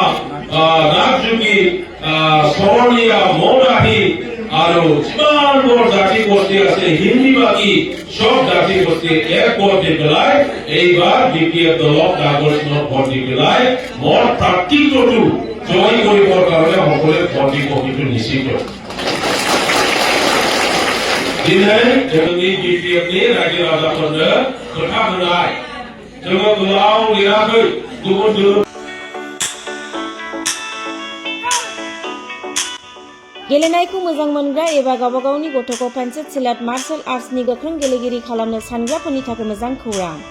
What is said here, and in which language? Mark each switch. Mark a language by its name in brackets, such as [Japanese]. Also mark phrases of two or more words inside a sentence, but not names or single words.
[Assamese] নাগযোগী, শৰণীয়া, মৌৰাহী আৰু যিমানবোৰ জাতি গোষ্ঠী আছে হিন্দীভাষী সব জাতি গোষ্ঠী এক ভোট দি পেলাই এইবাৰ BPF দলক নামৰ চিনত ভোট দি পেলাই মোৰ প্ৰাৰ্থীত্বটো জয় কৰিবৰ কাৰণে সকলোৱে ভোট দিব সেইটো নিশ্চিত। [Bodo] दिनै जोंनि BPFनि रायजो राजाफोरनो खोथा होनाय जोङो गोलाव लिराखै गुबुन गेलेनायखौ मोजां मोनग्रा एबा गावबा गावनि गथ'खौ पेन्सिल सिलाट [English] martial artsनि [Bodo] गोख्रों गेलेगिरि खालामनो सानग्राफोरनि थाखाय मोजां खौरां।